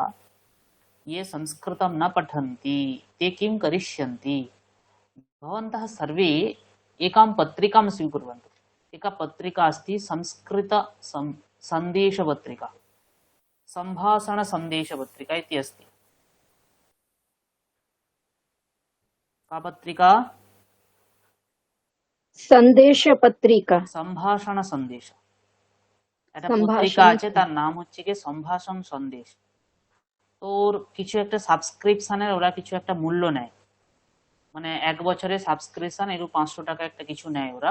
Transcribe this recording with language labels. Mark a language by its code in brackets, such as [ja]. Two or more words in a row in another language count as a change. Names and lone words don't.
[sa] ये संस्कृतं न पठन्ति ते किं करिष्यन्ति? भवन्तः सर्वे एकां पत्रिकां स्वीकुर्वन्तु। एका पत्रिका अस्ति संस्कृत सन्देशपत्रिका, सम्भाषणसन्देशपत्रिका इति अस्ति। का पत्रिका? [bn] সন্দেশপত্রিকা। সম্ভাষণ সন্দেশ। একটা সম্ভাষণ পত্রিকা আছে, তার নাম হচ্ছে কি সম্ভাষণ সন্দেশ। তো ওর কিছু একটা সাবস্ক্রিপশনের ওরা কিছু একটা মূল্য নেয়, মানে 1 বছরের সাবস্ক্রিপশন এরকম 500 টাকা একটা কিছু নেয় ওরা।